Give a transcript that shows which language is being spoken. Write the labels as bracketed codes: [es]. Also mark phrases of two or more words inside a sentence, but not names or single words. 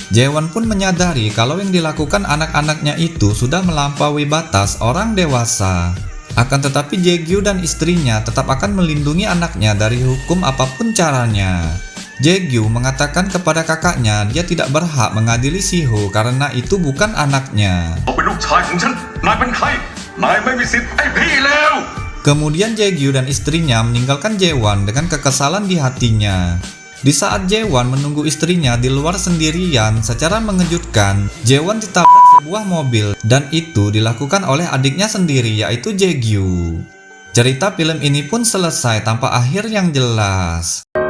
[id] Jaewon pun menyadari kalau yang dilakukan anak-anaknya itu sudah melampaui batas orang dewasa. Akan tetapi Jaegyu dan istrinya tetap akan melindungi anaknya dari hukum apapun caranya. Jaegyu mengatakan kepada kakaknya dia tidak berhak mengadili Siho karena itu bukan anaknya. [th] เขาเป็นลูกชายของฉันนายเป็นใครนายไม่มีสิทธิ์ไอ้พี่เลว [id] Kemudian Jaegyu dan istrinya meninggalkan Jaewon dengan kekesalan di hatinya. Di saat Jaewon menunggu istrinya di luar sendirian, secara mengejutkan, Jaewon ditabrak sebuah mobil dan itu dilakukan oleh adiknya sendiri yaitu Jaegyu. Cerita film ini pun selesai tanpa akhir yang jelas.